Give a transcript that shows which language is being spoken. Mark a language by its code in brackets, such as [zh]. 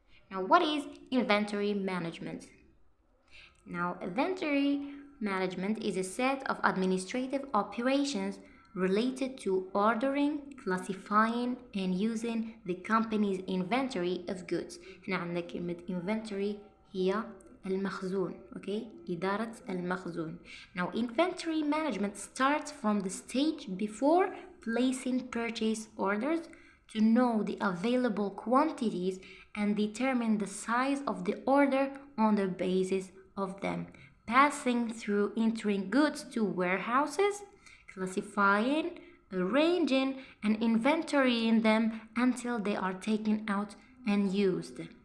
[en] Now, what is inventory management? Now, inventory management is a set of administrative operations related to ordering, classifying, and using the company's inventory of goods. [ar] هنا عندنا كلمة inventory هي المخزون. Okay, إدارة المخزون. [en] Now, inventory management starts from the stage before placing purchase orders to know the available quantities and determine the size of the order on the basis of them, passing through entering goods to warehouses, classifying, arranging, and inventorying them until they are taken out and used.